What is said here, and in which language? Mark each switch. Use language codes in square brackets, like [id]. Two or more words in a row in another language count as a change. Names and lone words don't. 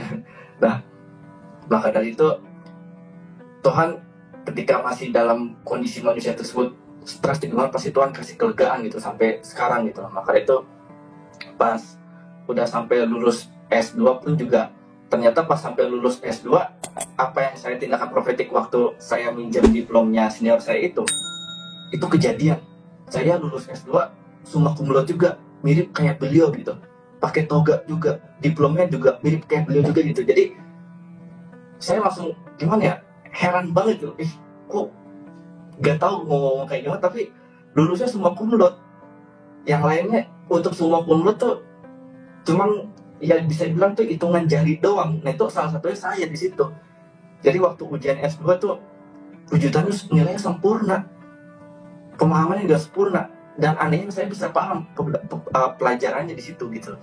[id] Nah maka dari itu Tuhan ketika masih dalam kondisi manusia tersebut stres di luar, pasti Tuhan kasih kelegaan gitu sampai sekarang gitu. Maka itu pas udah sampai lulus S2 pun juga, ternyata pas sampai lulus S2, apa yang saya tindakan profetik waktu saya minjem diplomnya senior saya itu kejadian. Saya lulus S2 [la] summa cum laude [id] juga, mirip kayak beliau gitu, pakai toga juga, diplomnya juga mirip kayak beliau juga gitu. Jadi saya langsung gimana ya, heran banget tuh, kok gak tahu mau ngomong kayak gimana, tapi lulusnya [la] summa cum laude. [id] Yang lainnya untuk [la] summa cum laude [id] tuh cuman ya bisa bilang tuh hitungan jari doang. Nah itu salah satunya saya di situ. Jadi waktu ujian S2 tuh ujiannya nilainya sempurna, pemahamannya udah sempurna, dan anehnya saya bisa paham pelajarannya di situ gitu.